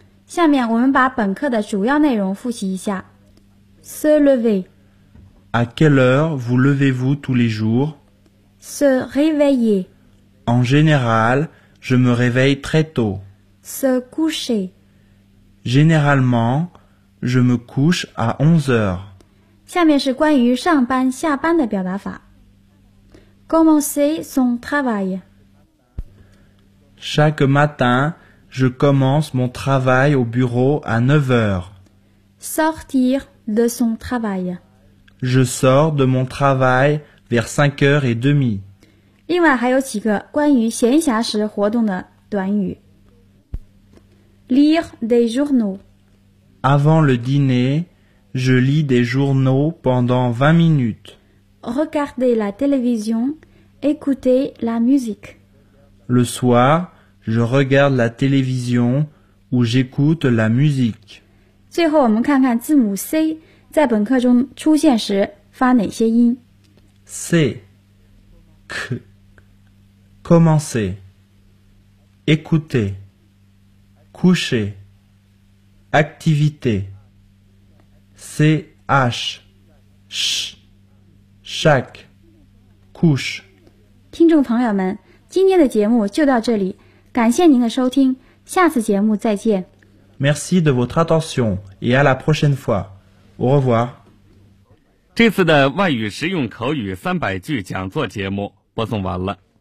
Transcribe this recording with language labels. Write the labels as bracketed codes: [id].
[zh] 下面我们把本课的主要内容复习一下。 [fr] Se lever. À quelle heure vous levez-vous tous les jours? Se réveiller. En général, je me réveille très tôt. Se coucher. Généralement, je me couche à 11h. [zh] 下面是关于上班下班的表达法。 [fr] Commencer son travail. Chaque matin, je commence mon travail au bureau à 9h. Sortir de son travail. Je sors de mon travail vers 5h30. [zh] 另外还有几个关于闲暇时活动的短语。 [fr] Lire des journaux. Avant le dîner, je lis des journaux pendant 20 minutes. Regarder la télévision, écouter la musique. Le soir, je regarde la télévision ou j'écoute la musique. [zh] 最后我们看看字母 C 在本课中出现时发哪些音。 [fr] C, C, commencer, écouter, coucher, activité, C, H, Ch, chaque, couche. [zh] 听众朋友们，今天的节目就到这里，感谢您的收听，下次节目再见。 [fr] Merci de votre attention et à la prochaine fois. Au revoir. [zh] 这次的外语实用口语300句讲座节目播送完了。